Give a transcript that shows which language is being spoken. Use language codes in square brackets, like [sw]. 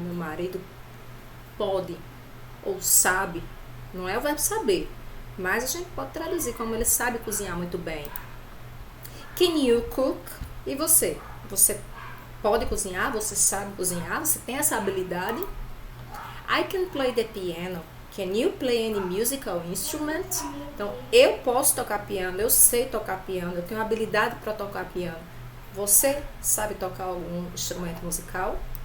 [pt] Meu marido pode ou sabe, não é o verbo saber, mas a gente pode traduzir como ele sabe cozinhar muito bem. Can you cook? E você? Você pode cozinhar? Você sabe cozinhar? Você tem essa habilidade? [en] I can play the piano. Can you play any musical instrument? [pt] Então, eu posso tocar piano, eu sei tocar piano, eu tenho habilidade para tocar piano. Você sabe tocar algum instrumento musical?